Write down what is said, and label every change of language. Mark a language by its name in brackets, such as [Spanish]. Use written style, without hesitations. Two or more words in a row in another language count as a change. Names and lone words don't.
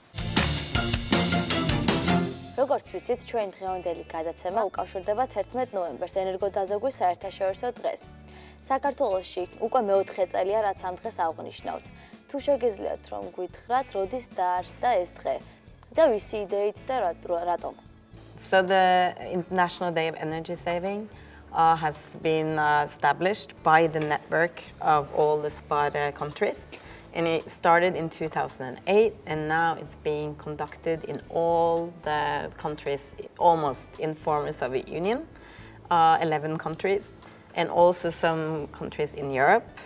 [Georgian] როგორც ვიცით, ჩვენი დღევანდელი გადაცემა უკავშირდება 11 ნოემბერს ენერგოდაზოგვის საერთაშორისო დღეს. საქართველოში უკვე მეოთხე წელია, რაც ამ დღეს აღნიშნავთ. თუ შეგიძლიათ რომ გითხრათ, როდის დაარსდა ეს დღე და ვისი იდეით და რატომ? [English] So the International Day of Energy Saving has been established by the network of all the SPADA countries. And it started in 2008, and now it's being conducted in all the countries, almost in former Soviet Union, 11 countries, and also some countries in Europe.